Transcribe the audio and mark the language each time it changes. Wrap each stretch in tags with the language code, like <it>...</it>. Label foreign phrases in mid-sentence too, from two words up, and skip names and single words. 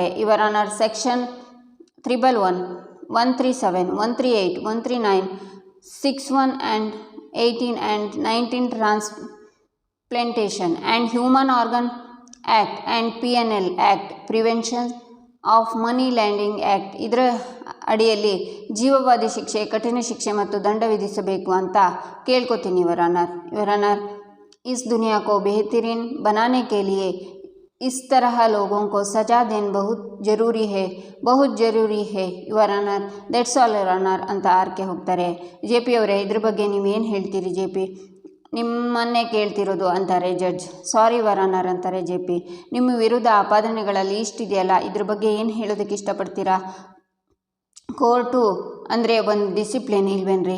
<en>your honour,</en> <kn>ಸೆಕ್ಷನ್ 311, 137, 138, 139, 61 and 18 and 19 ಟ್ರಾನ್ಸ್ಪ್ಲಾಂಟೇಷನ್ ಆ್ಯಂಡ್ ಹ್ಯೂಮನ್ ಆರ್ಗನ್ ಆ್ಯಕ್ಟ್ ಆ್ಯಂಡ್ PNL ಆ್ಯಕ್ಟ್, ಪ್ರಿವೆನ್ಷನ್ ಆಫ್ ಮನಿ ಲ್ಯಾಂಡಿಂಗ್ ಆ್ಯಕ್ಟ್, ಇದರ ಅಡಿಯಲ್ಲಿ ಜೀವವಾದಿ ಶಿಕ್ಷೆ, ಕಠಿಣ ಶಿಕ್ಷೆ ಮತ್ತು ದಂಡ ವಿಧಿಸಬೇಕು ಅಂತ ಕೇಳ್ಕೊತೀನಿ</kn> <en>your honour. your honour,</en> <hi>इस दुनिया को बेहतरीन बनाने के लिए इस तरह लोगों को सजा देना बहुत ज़रूरी है</hi> <en>your honour. that's all your honour</en> <kn>ಅಂತ RK ಹೋಗ್ತಾರೆ. JP ಅವರೇ, ಇದ್ರ ಬಗ್ಗೆ ನೀವೇನು ಹೇಳ್ತೀರಿ JP? ನಿಮ್ಮನ್ನೇ ಕೇಳ್ತಿರೋದು ಅಂತಾರೆ ಜಡ್ಜ್.</kn> <en>sorry your honour</en> <kn>ಅಂತಾರೆ JP. ನಿಮ್ಮ ವಿರುದ್ಧ ಆಪಾದನೆಗಳ ಲೀಸ್ಟ್ ಇದೆಯಲ್ಲ, ಇದ್ರ ಬಗ್ಗೆ ಏನು ಹೇಳೋದಕ್ಕೆ ಇಷ್ಟಪಡ್ತೀರಾ? ಕೋರ್ಟು ಅಂದರೆ ಒಂದು ಡಿಸಿಪ್ಲಿನ್ ಇಲ್ವೇನ್ರಿ?</kn>